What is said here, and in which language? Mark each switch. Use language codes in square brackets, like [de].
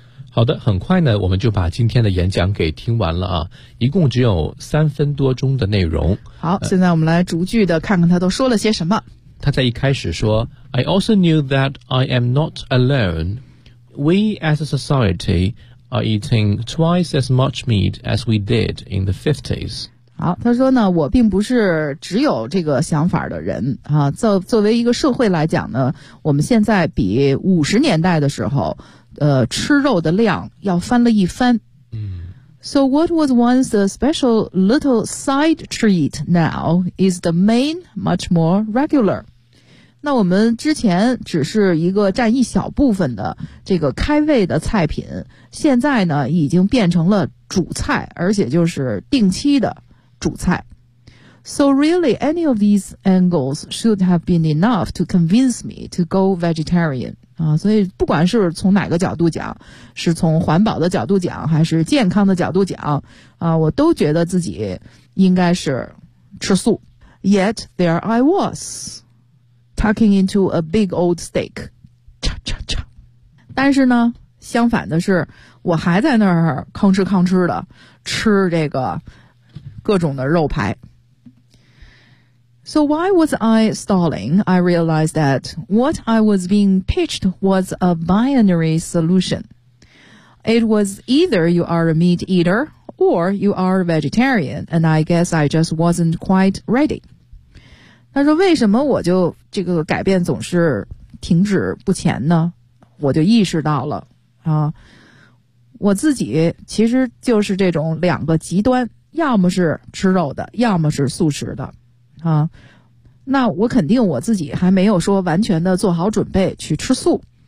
[zh] 好的，很快呢我们就把今天的演讲给听完了啊，一共只有3分多钟的内容。好，现在我们来逐句的看看他都说了些什么。他在一开始说 [en] I also knew that I am not alone. We as a society are eating twice as much meat as we did in the 50s. [zh] 好，他说呢，我并不是只有这个想法的人啊。作为一个社会来讲呢，我们现在比50年代的时候，吃肉的量要翻了一番。嗯。 [en] So what was once a special little side treat now is the main, much more regular. [zh] 那我们之前只是一个占一小部分的这个开胃的菜品，现在呢已经变成了主菜，而且就是定期的。主菜。 [en] So really, any of these angles should have been enough to convince me to go vegetarian. [zh] 啊，所以不管是从哪个角度讲，是从环保的角度讲，还是健康的角度讲，啊，我都觉得自己应该是吃素。 [en] Yet there I was, tucking into a big old steak. [zh] 叉叉叉。但是呢，相反的是，我还在那儿吭哧吭哧的吃这个。各种的肉排。 [en] So why was I stalling? I realized that what I was being pitched was a binary solution. It was either you are a meat eater or you are a vegetarian, and I guess I just wasn't quite ready. [zh] 他说为什么我就这个改变总是停止不前呢？我就意识到了，啊，我自己其实就是这种两个极端。要么是吃肉的，要么是素食的，啊，那我肯定我自己还没有说完全的做好准备去吃素。